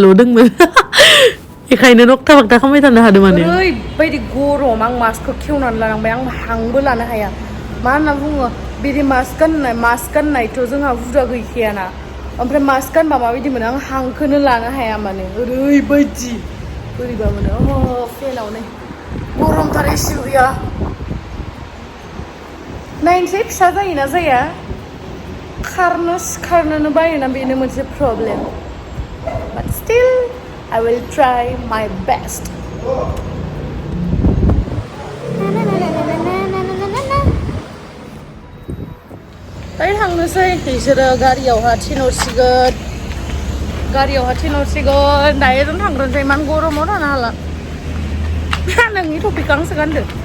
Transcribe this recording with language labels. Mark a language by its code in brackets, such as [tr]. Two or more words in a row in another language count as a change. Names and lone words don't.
[brx] दोंमोन बेखायनो नक्था बाक्था खालामबाय थानो हादों माने ओरैबायदि गरम आं मास्कखौ खेवनानै लानांबाय आं हांबो लानो हाया मा होनना बुङो बिदि मास्क गाननायथ' जोंहा हुदा गैखायाना ओमफ्राय मास्क गानबा माबायदि मोनो आं हांखौनो लानो हाया माने ओरैबायदि बोरैबा मोनो फेनाव नै गरमथार एसे गैया नायनोसै फिसा जायोना जाया खारनोनो बायोना बेनो मोनसे प्रब्लेम [en] but still I will try my best. [brx] दायो थांनोसै बिसोरो गारियावहा थिनहरसिगोन दायो जों थांग्रोनोसै इमान गरमाव थानो हाला नोंनि टपिक आंसो गानदो